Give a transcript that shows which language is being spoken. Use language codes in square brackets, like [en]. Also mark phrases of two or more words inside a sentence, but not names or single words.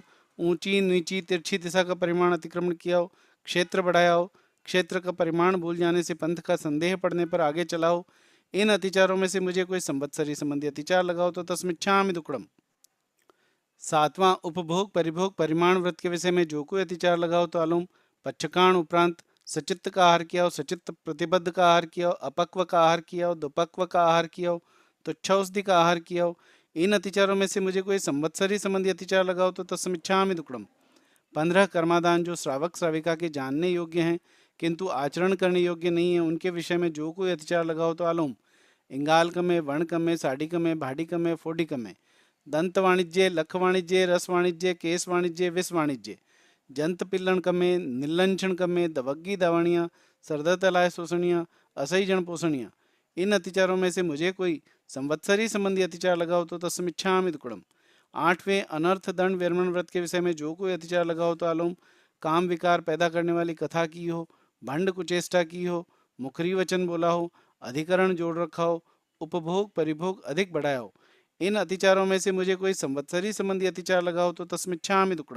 [hi] ऊंची नीची तिरछी दिशा का परिमाण अतिक्रमण किया हो, क्षेत्र बढ़ाया हो, क्षेत्र का परिमाण भूल जाने से पंथ का संदेह पड़ने पर आगे चला हो, इन अतिचारों में से मुझे कोई संवत्सरी संबंधी अतिचार लगा हो तो [pra] तस्मिच्छामि दुक्कडम। [hi] सातवां उपभोग परिभोग परिमाण व्रत के विषय में जो कोई अतिचार लगा हो तो आलोम। पक्षकाण उपरांत सचित्त का आहार किया हो, सचित्त प्रतिबद्ध का आहार किया हो, अपक्व का आहार किया हो, दुपक्व का आहार किया हो, तुच्छौषधि का आहार किया हो, इन अतिचारों में से मुझे कोई संवत्सरी संबंधी अतिचार लगा हो तो [pra] तस्मिच्छामि दुक्कडम। [hi] 15 कर्मादान जो श्रावक श्राविका के जानने योग्य हैं किंतु आचरण करने योग्य नहीं है, उनके विषय में जो कोई अतिचार लगा हो तो आलोम। [pra] इंगाल कमे, वर्ण कमे, साड़ी कमे, भाड़ी कमे, फोडी कमे, दंत वाणिज्य, लख वाणिज्य, रस वाणिज्य, केस वाणिज्य, विष वाणिज्य, जंत पिल्लन कमे, निलंचन कमे, दवग्गी दावणियाँ, सरदतलाय शोषणियाँ, असही जन पोषणियाँ, [hi] इन अतिचारों में से मुझे कोई संवत्सरी संबंधी अतिचार लगा हो तो [pra] तस्मिच्छामि दुक्कडम। [hi] आठवें अनर्थ दंड विरमण व्रत के विषय में जो कोई अतिचार लगा हो तो आलोम। काम विकार पैदा करने वाली कथा की हो, भंड कुचेष्टा की हो, मुखरी वचन बोला हो, अधिकरण जोड़ रखा हो, उपभोग परिभोग अधिक बढ़ाया हो, इन अतिचारों में से मुझे कोई संवत्सरी संबंधी अतिचार लगा हो तो [pra] तस्मिच्छामि दुक्कडम।